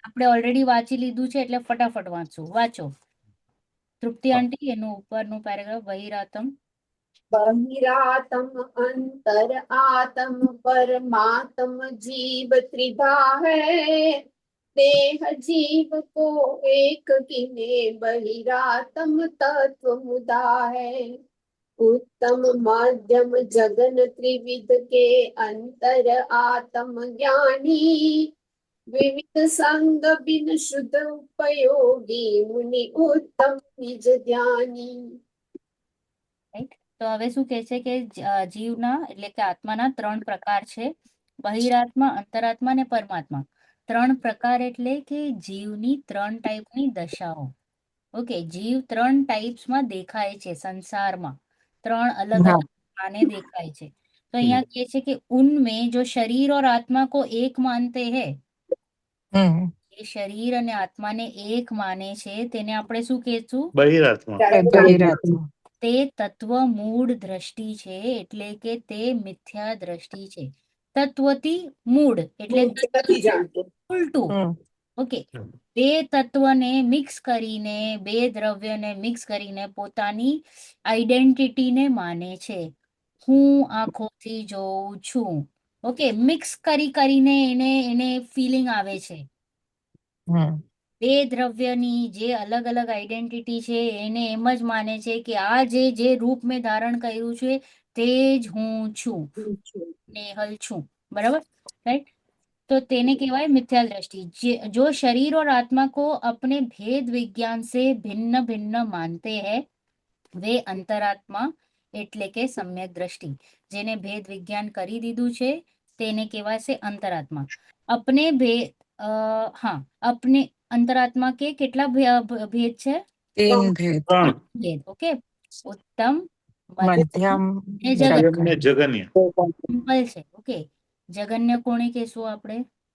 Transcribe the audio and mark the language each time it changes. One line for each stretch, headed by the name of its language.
Gujarati: આપણે ઓલરેડી વાંચી લીધું છે એટલે ફટાફટ વાંચો. તૃપ્તિ આંટી, એનું ઉપરનું પેરેગ્રાફ, બહિરાત્મ.
Hindi: बहिरातम अंतर आत्म परमात्म जीव त्रिधा है। देह जीव को एक किने बहिरातम तत्व मुदा है। उत्तम मध्यम जगन त्रिविध के अंतर आत्म ज्ञानी। विविध संग बिन शुद्ध उपयोगी मुनि उत्तम निज ध्यानी।
Gujarati: રાઈટ. તો હવે શું કહે છે કે જીવના એટલે કે આત્માના ત્રણ પ્રકાર છે, બહિરાત્મા, અંતરાત્મા અને પરમાત્મા. ત્રણ પ્રકાર એટલે કે જીવની ત્રણ ટાઈપની દશાઓ. ઓકે, જીવ ત્રણ ટાઈપ્સમાં દેખાય છે સંસારમાં, ત્રણ અલગ
Hindi: हाँ
Gujarati: અલગ આને દેખાય છે. તો અહીંયા કહે છે કે
Hindi: ઉનमें जो शरीर और आत्मा को एक मानते हैं, हम्म
Gujarati: એ શરીર અને આત્માને એક માને છે તેને આપણે શું કહેશું? બહિરાત્મા.
Hindi: बहिरात्मा
Gujarati: તે તત્વ મૂળ દ્રષ્ટિ છે, એટલે કે તે મિથ્યા દ્રષ્ટિ છે. તત્વથી મૂળ એટલે નથી જાણતો. ઉલટું. ઓકે, બે તત્વને મિક્સ કરીને, બે દ્રવ્યને મિક્સ કરીને પોતાની આઈડેન્ટિટીને માને છે. હું આંખોથી જોઉં છું. ઓકે, મિક્સ કરીને એને એને ફિલિંગ આવે છે. બે દ્રવ્યની જે અલગ અલગ આઈડેન્ટિટી છે એને એમ જ માને છે કે આ જે રૂપ મેં ધારણ કર્યું છે તે જ હું છું, નેહલ છું. बराबर, राइट. तो तेने कहेवाय मिथ्या दृष्टि.
Hindi: जो शरीर और आत्मा को अपने भेद विज्ञान से भिन्न भिन्न मानते हैं वे अंतरात्मा
Gujarati: એટલે કે સમ્યક દ્રષ્ટિ. જેને ભેદ વિજ્ઞાન કરી દીધું છે તેને કહેવાય છે અંતરાત્મા.
Hindi: अपने भेद हाँ, अपने अंतरात्मा के
Gujarati: કેટલા ભેદ છે?
Hindi: तीन भेद
Gujarati: ત્રણ. ભેદ. ઓકે, ઉત્તમ, મધ્યમ
Hindi: मध्यम
Gujarati: અને જગન. મધ્યમ ને જગન્ય. સિમ્પલ છે. ઓકે, જગન્ય કોને કહેશું આપણે?